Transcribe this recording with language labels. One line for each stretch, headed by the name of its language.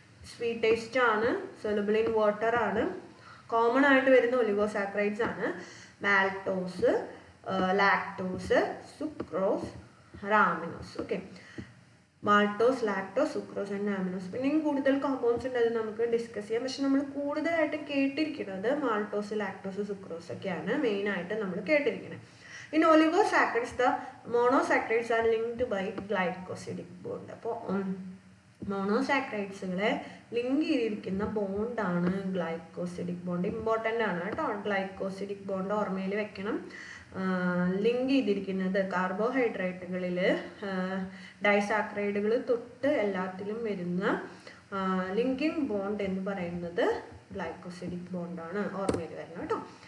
Malayalam: Sweet taste ആണ്, soluble in water ആണ്. Common ആയിട്ട് വരുന്ന ഒലിഗോസാക്കറൈഡ്സ് ആണ് മാൽട്ടോസ്, lactose, sucrose, റാമിനോസ്. Okay, maltose, lactose, sucrose and ആമിനോസ്. പിന്നെയും കൂടുതൽ കോമ്പൗണ്ട്സ് ഉണ്ട്, അത് നമുക്ക് ഡിസ്കസ് ചെയ്യാം. പക്ഷെ നമ്മൾ കൂടുതലായിട്ട് കേട്ടിരിക്കുന്നത് മാൾട്ടോസ്, ലാക്ടോസ്, സുക്രോസ് ഒക്കെയാണ് മെയിനായിട്ട് നമ്മൾ കേട്ടിരിക്കുന്നത്.
English: In oligosaccharides, the monosaccharides are linked by glycosidic bond.
Malayalam: അപ്പോൾ മോണോസാക്കറൈഡ്സുകളെ ലിങ്ക് ചെയ്തിരിക്കുന്ന ബോണ്ടാണ് ഗ്ലൈക്കോസിഡിക് ബോണ്ട്. ഇമ്പോർട്ടൻ്റ് ആണ് കേട്ടോ, ഗ്ലൈക്കോസിഡിക് ബോണ്ട് ഓർമ്മയിൽ വെക്കണം. ലിങ്ക് ചെയ്തിരിക്കുന്നത് കാർബോഹൈഡ്രേറ്റുകളിൽ ഡൈസാക്കറൈഡുകൾ തൊട്ട് എല്ലാത്തിലും വരുന്ന ലിങ്കിങ് ബോണ്ട് എന്ന് പറയുന്നത് ഗ്ലൈക്കോസിഡിക് ബോണ്ടാണ്, ഓർമ്മയിൽ വരണം കേട്ടോ.